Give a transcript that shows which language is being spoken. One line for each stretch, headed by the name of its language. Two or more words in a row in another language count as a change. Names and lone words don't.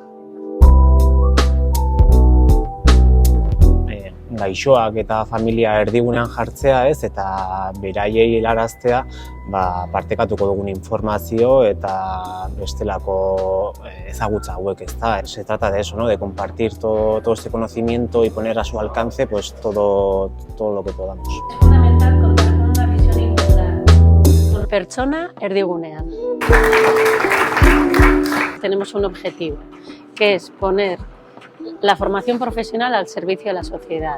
Basque: Gaixoak eta familia erdigunean jartzea, ez, eta beraiei helaraztea, partekatuko dugun informazio eta bestelako ezagutza hauek, ez da.
Spanish: Se trata de eso, ¿no? De compartir todo este conocimiento y poner a su alcance pues todo lo que podamos. Es fundamental contar con una visión integral.
Basque: Pertsona erdigunean.
Spanish: Tenemos un objetivo, que es poner la formación profesional al servicio de la sociedad.